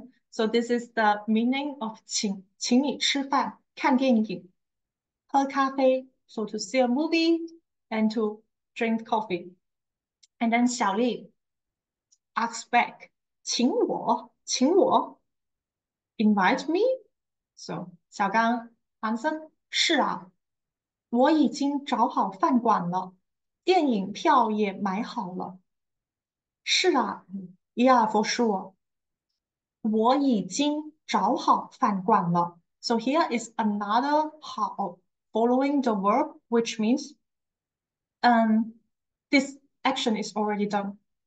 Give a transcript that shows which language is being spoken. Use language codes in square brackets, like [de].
[en] So this is the meaning of [zh] 请你吃饭，看电影，喝咖啡. [en] So to see a movie and to drink coffee. And then 小丽 asks back, 请我 invite me. [zh] So 小刚 answered, 是啊，我已经找好饭馆了，电影票也买好了。是啊， [en] Yeah, for sure. [zh] 我已经找好饭馆了。 [en] So here is another 好 following the verb, which means this action is already done.